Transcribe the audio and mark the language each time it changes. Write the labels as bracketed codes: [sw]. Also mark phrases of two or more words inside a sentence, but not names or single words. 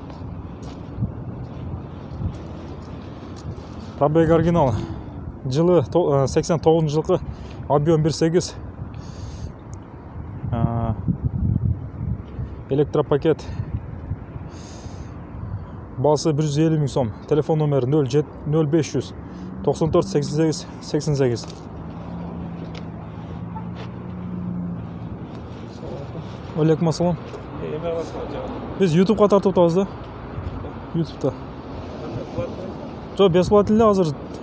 [ky] Пробег оригинал. Жылы 89 жылғы, объем 1.8. Электропакет. Басы 150 мың сом. Телефон номер 0500 94 88 88. [ar] عليكم السلام. [ky] Эме аласыңар жагат. Biz YouTube'ga тартып атабыз да. YouTube'да. Жо, бесплатно эле азыр.